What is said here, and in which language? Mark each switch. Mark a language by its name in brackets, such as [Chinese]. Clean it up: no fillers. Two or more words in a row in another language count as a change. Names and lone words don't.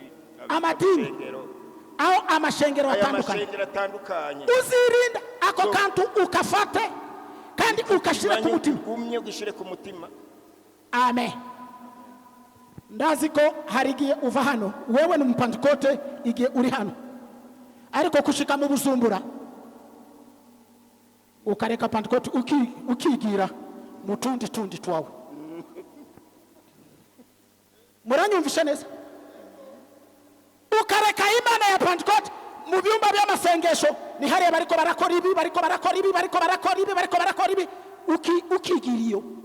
[Rundi] amadini au amashengero atandukanye. Uzirinda ako kantu ukafate kandi ukashira ku mutima. Umye ugishire ku mutima. Amen. ndazi ko hari igihe uva hano wewe ni umupantekote igihe uri hano ariko kushika mu Bujumbura ukareka pantekote ukigira mu tundi twawe. Muranyumvisha neza? Ukareka imana ya pantekote mu byumba by'amasengesho ni hariya bariko barakora ibi ukigiriyo.